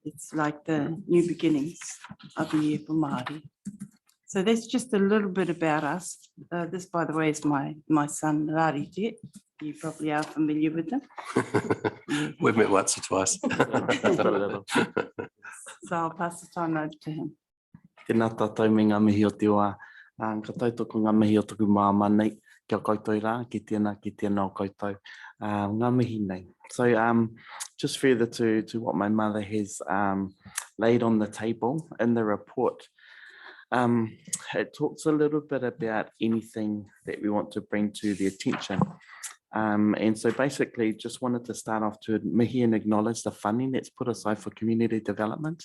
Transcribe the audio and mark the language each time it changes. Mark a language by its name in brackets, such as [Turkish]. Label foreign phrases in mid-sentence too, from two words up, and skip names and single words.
[English] It's like the new beginnings of the year for Māori. So that's just a little bit about us. This, by the way, is my son, Rari Jet. You probably are familiar with him. We've met once or twice. So I'll pass the time over to him. [Māori] Tēnā tātou me ngā mihi o te wā. Ka tautoko ngā mihi o tuku māma nei, kia koutou rā, ki tēnā o koutou. Ngā mihi nei. [English] So just further to what my mother has laid on the table in the report, it talks a little bit about anything that we want to bring to the attention. And so basically just wanted to start off to mihi and acknowledge the funding that's put aside for community development.